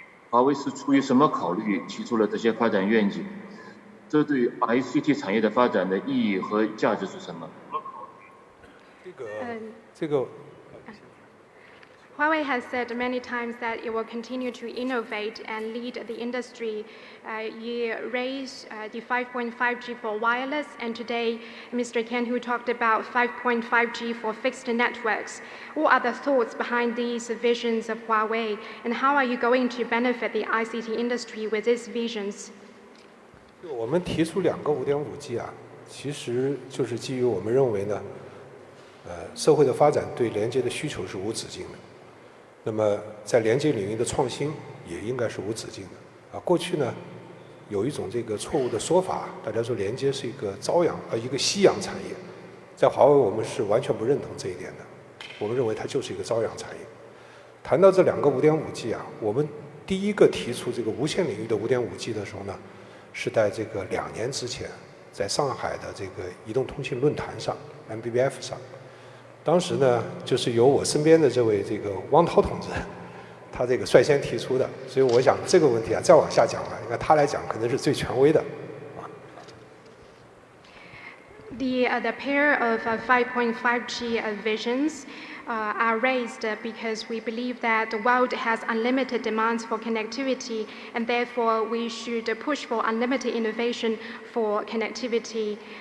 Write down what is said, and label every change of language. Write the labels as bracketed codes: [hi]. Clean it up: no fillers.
[zh] 华为是出于什么考虑提出了这些发展愿景？这对 ICT 产业的发展的意义和价值是什么？这个。 [en] Huawei has said many times that it will continue to innovate and lead the industry. You raised the 5.5G for wireless, and today Mr. Ken who talked about 5.5G for fixed networks. What are the thoughts behind these visions of Huawei, and how are you going to benefit the ICT industry with these visions? [zh] 我们提出2个 5.5G 啊，其实就是基于我们认为呢，社会的发展对连接的需求是无止境的。那么，在连接领域的创新也应该是无止境的啊。过去呢，有一种这个错误的说法，大家说连接是一个一个夕阳产业，在华为我们是完全不认同这一点的。我们认为它就是一个朝阳产业。谈到这2个 5.5G 啊，我们第一个提出这个无线领域的 5.5G 的时候呢，是在这个2年之前，在上海的这个移动通信论坛上 MBBF 上。当时呢，就是由我身边的这位这个汪涛同志，他这个率先提出的，所以我想这个问题啊，再往下讲啊，应该他来讲可能是最权威的。 [en] The pair of 5.5G visions are raised because we believe that the world has unlimited demands for connectivity, and therefore we should push for unlimited innovation for connectivity.